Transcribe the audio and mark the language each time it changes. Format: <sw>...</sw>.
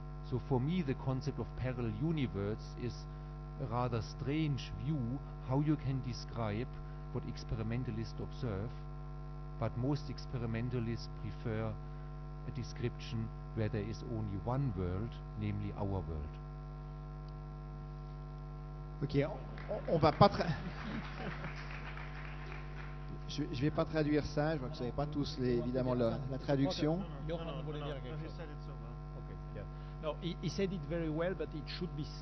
<en>So for me, the concept of parallel universe is a rather strange view how you can describe what experimentalists observe, but most experimentalists prefer a description where there is only one world, namely our world.</en> <fr>Ok, on va pas je vais pas traduire ça, je vois que vous n'avez pas tous évidemment la traduction. Johan voulait dire quelque</fr> <en>He</en> <fr>chose.</fr> <en>said it so well. Okay, yeah. No, he said it very well, but it should be.</en>